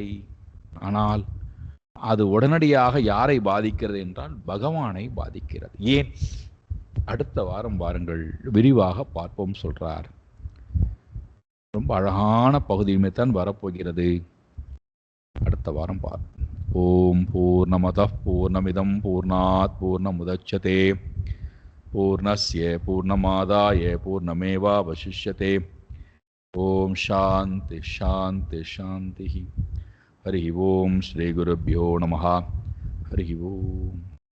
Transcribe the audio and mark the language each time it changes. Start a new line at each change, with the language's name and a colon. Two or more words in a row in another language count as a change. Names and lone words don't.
Tamil: ஆனால் அது உடனடியாக யாரை பாதிக்கிறது என்றால் பகவானை பாதிக்கிறது. ஏன்? அடுத்த வாரம் வாருங்கள், விரிவாக பார்ப்போம் சொல்றார். ரொம்ப அழகான பகுதியுமே தான் வரப்போகிறது. அடுத்த வாரம் பார்ப்போம்.
Sanskrit: ओम् पूर्णमदः पूर्णमिदं पूर्णात् पूर्णमुदच्यते पूर्णस्य पूर्णमादाय पूर्णमेवावशिष्यते. ओम् शान्ति शान्ति शान्ति. हरि ओम् श्री गुरुभ्यो नमः. हरि ओम्.